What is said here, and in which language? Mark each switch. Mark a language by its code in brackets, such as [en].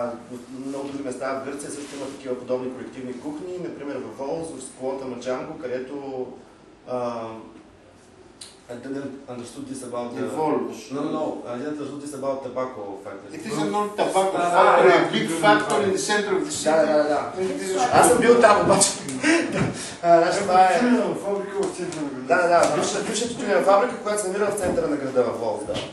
[bg] В много други места в Гърция също има такива подобни колективни кухни, например в Волос, в склота Мачанго, където [en] I didn't understood this about the... No, I didn't understood this about tobacco factory. It is an old tobacco factory, a big factory in the center of the city. [bg] Да. Аз съм бил там обаче. Това е... фабрика в центъра на града. Да, бивша тютюнева фабрика, която се намира в центъра на града в Волос, да.